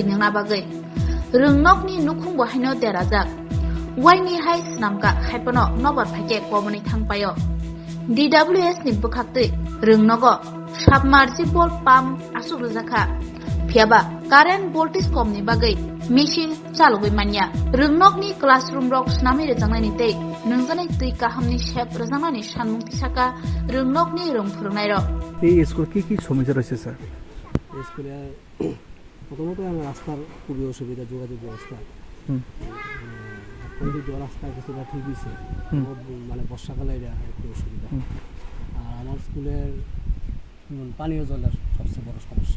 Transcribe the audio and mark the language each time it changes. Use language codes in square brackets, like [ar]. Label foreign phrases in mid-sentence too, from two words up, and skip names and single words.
[trp] नोंना बागै रोंनगनि नुखुंबो हायनो देराजाक वाइनि हाइ स्नामका खायपनो नबर फाइके कमनि थांपायो DWS नि बुखाक्तै रोंनगो साबमार्जिबल पाम्प आसुरुजाखा फियाबा कारेन्ट भल्टेज कमनि बागै मेसिन चालुगै मानिया रोंनगनि क्लासरुम रक स्नामि रेजांनायनि तै नोंजनाय तै काहामनि सेप रेजांनायनि सानमुंथि साका रोंनगनि रोंफुरनाय र [bn] এই স্কুল কি সমস্যা রয়েছে স্যার? স্কুলে প্রথমত আমার রাস্তার খুবই অসুবিধা, যোগাযোগ ব্যবস্থা কিন্তু রাস্তা কিছুটা ঠিক হয়েছে, মানে বর্ষাকালে এটা একটু অসুবিধা। আর আমার স্কুলের পানীয় জলের সবচেয়ে বড় সমস্যা।